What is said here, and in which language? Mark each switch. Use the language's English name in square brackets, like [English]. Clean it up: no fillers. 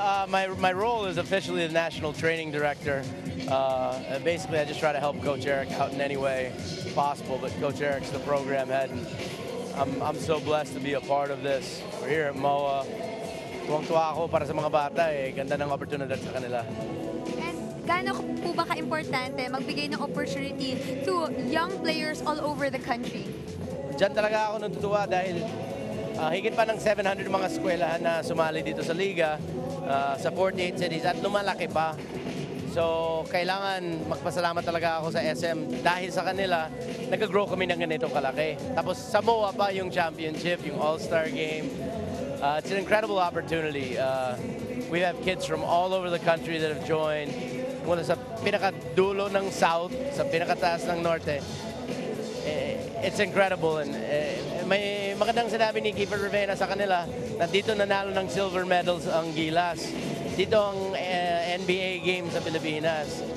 [English] My role is officially the National Training Director. Basically, I just try to help Coach Eric out in any way possible, but Coach Eric's the program head. And I'm so blessed to be a part of this. We're here at MOA. [Filipino] Tuwang-tuwa ako para sa mga bata eh. Ganda ng oportunidad sa kanila. [English] And [Filipino] gaano po ba ka-importante magbigay ng [English] opportunity to young players all over the country? [Filipino] Diyan talaga ako natutuwa dahil higit pa ng 700 mga eskwelahan na sumali dito sa Liga sa 48 cities at lumalaki pa. So, kailangan magpasalamat talaga ako sa SM dahil sa kanila, nag-grow kami ng ganitong kalaki. Tapos sa MOA pa yung championship, yung All-Star Game. [English] It's an incredible opportunity. We have kids from all over the country that have joined. [Filipino] Mula sa pinakadulo ng South, sa pinakataas ng Norte. [English] It's incredible. [Filipino] And may magandang sinabi ni Keeper Rivera sa kanila na dito nanalo ng silver medals ang Gilas. Dito ang NBA games sa Pilipinas.